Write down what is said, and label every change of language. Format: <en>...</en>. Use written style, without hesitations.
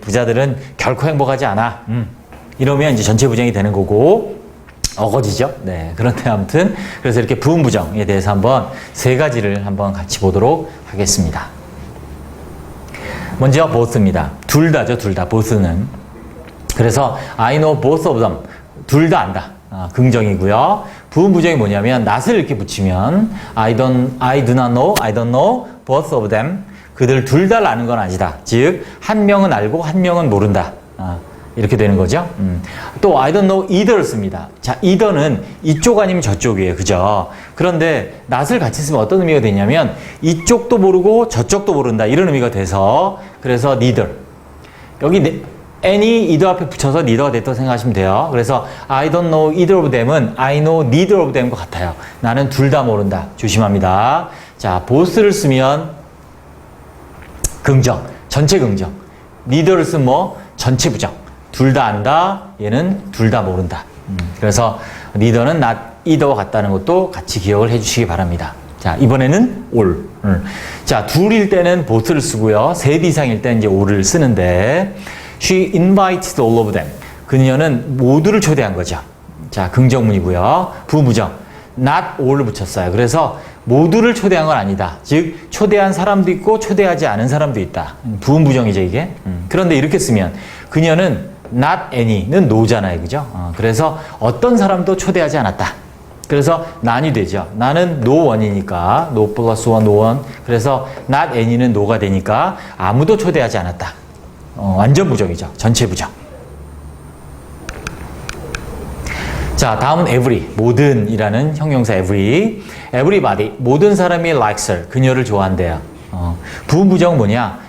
<ko>부자들은 결코 행복하지 않아. 이러면 이제 전체 부정이 되는 거고 어거지죠. 네, 그런데 아무튼 그래서 이렇게 부분 부정에 대해서 한번 세 가지를 한번 같이 보도록 하겠습니다. 먼저 both입니다. 둘 다죠, 둘 다. both는. 그래서</ko> <en>I know both of them.</en> <ko>둘 다 안다. 긍정이고요. 부분 부정이 뭐냐면</ko> <en>not을</en> <ko>이렇게 붙이면</ko> <en>I do not know, I don't know both of them.</en> <ko>그들 둘 다 아는 건 아니다. 즉, 한 명은 알고 한 명은 모른다. 이렇게 되는 거죠.</ko> <en>또 I don't know either를</en> <ko>씁니다. 자, either는 이쪽 아니면 저쪽이에요. 그죠? 그런데 not을 같이 쓰면 어떤 의미가 되냐면 이쪽도 모르고 저쪽도 모른다. 이런 의미가 돼서 그래서 neither. 여기 any, either 앞에 붙여서 neither가 됐다고 생각하시면 돼요. 그래서</ko> <en>I don't know either of them은 I know neither of them과</en> <ko>같아요. 나는 둘 다 모른다. 조심합니다. 자, both를 쓰면 긍정, 전체 긍정. neither를 쓰면 뭐? 전체 부정. 둘 다 안다, 얘는 둘 다 모른다. 그래서 neither는 not either와 같다는 것도 같이 기억을 해주시기 바랍니다. 자, 이번에는 all. 자, 둘일 때는 both를 쓰고요. 셋 이상일 때는 이제 all을 쓰는데</ko> <en>she invited all of them.</en> <ko>그녀는 모두를 초대한 거죠. 자, 긍정문이고요. 부부정. not all을 붙였어요. 그래서 모두를 초대한 건 아니다. 즉, 초대한 사람도 있고 초대하지 않은 사람도 있다. 부분부정이죠, 이게. 그런데 이렇게 쓰면 그녀는 not any는 no잖아요. 그죠? 그래서 어떤 사람도 초대하지 않았다. 그래서 none이 되죠. 나는 no one이니까 no 플러스 one, no one. 그래서 not any는 no가 되니까 아무도 초대하지 않았다. 완전 부정이죠. 전체 부정. 자, 다음은 every, 모든이라는 형용사 every. everybody, 모든 사람이</ko> <en>likes her,</en> <ko>그녀를 좋아한대요. 부분 부정은 뭐냐?</ko>